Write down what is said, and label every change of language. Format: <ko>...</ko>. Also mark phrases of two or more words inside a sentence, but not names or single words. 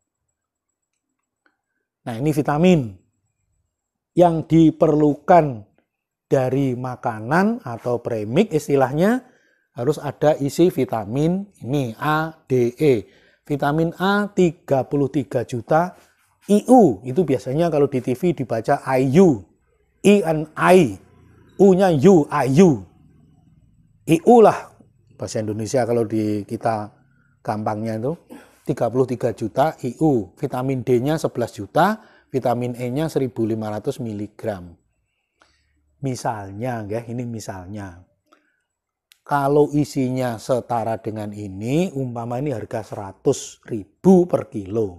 <id>Nah, ini vitamin yang diperlukan dari makanan atau premix, istilahnya harus ada isi vitamin ini A, D, E. Vitamin A 33 juta IU, itu biasanya kalau di TV dibaca IU, I and I, U-nya U, IU. IU lah bahasa Indonesia kalau di kita gampangnya itu 33 juta IU, vitamin D-nya 11 juta, vitamin E-nya 1.500 mg. Misalnya, ya, ini misalnya, kalau isinya setara dengan ini, umpama ini harga 100.000 per kilo.</id>